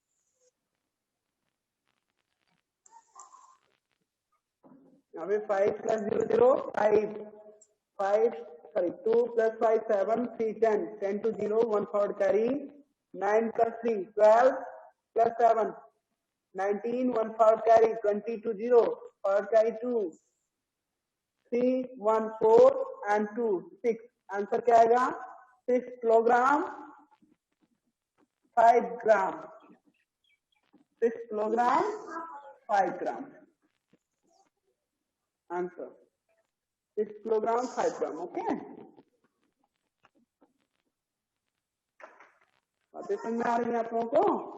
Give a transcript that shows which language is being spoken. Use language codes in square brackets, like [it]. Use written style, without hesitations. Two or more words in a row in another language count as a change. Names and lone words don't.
[hi] यहाँ पे 5 + 0 0 5 2 + 5 7 3 10 10 [en] to 0 1 forward carry 9 + 3 12 + 7 19 1 forward carry 20 to 0 forward carry 2 3 1 4 and 2 6, [hi] आंसर क्या आएगा 6 किलोग्राम 5 ग्राम, 6 किलोग्राम 5 ग्राम, आंसर 6 किलोग्राम 5 ग्राम। ओके, बातें समझ में आ रही है आप लोगों को?